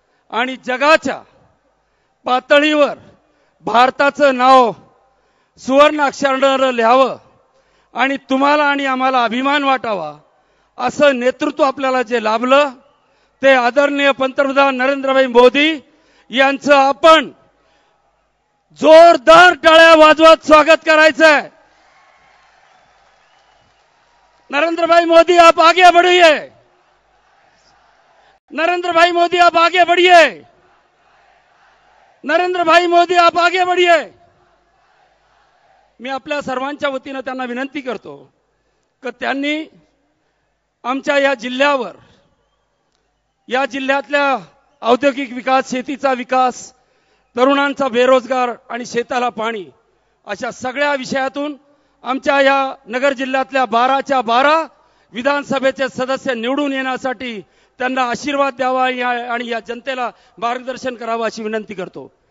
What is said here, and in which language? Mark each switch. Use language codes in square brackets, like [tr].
[mr] आणि जगाच्या पातळीवर भारताचं नाव सुवर्ण अक्षराने लिहावं आणि तुम्हाला आणि आम्हाला अभिमान वाटावा असं नेतृत्व आपल्याला जे लाभलं ते आदरणीय पंतप्रधान नरेंद्रभाई मोदी यांचं आपण जोरदार टाळ्या वाजवत स्वागत करायचं है। [hi] नरेंद्र भाई मोदी आप आगे बढ़िए, नरेंद्र भाई मोदी आप आगे बढ़िए, नरेंद्र भाई मोदी आप आगे बढ़िए। [mr] मी आपल्या सर्वांच्या वतीने त्यांना विनंती करतो की त्यांनी आमच्या या जिल्ह्यावर, या जिल्ह्यातल्या औद्योगिक विकास, शेतीचा विकास, तरुणांचा बेरोजगार आणि शेताला पाणी अशा सगळ्या विषयातून आमच्या या नगर जिल्ह्यातल्या 12च्या 12 विधानसभेचे सदस्य निवडून येण्यासाठी त्यांना आशीर्वाद द्यावा आणि या जनतेला मार्गदर्शन करावं अशी विनंती करतो।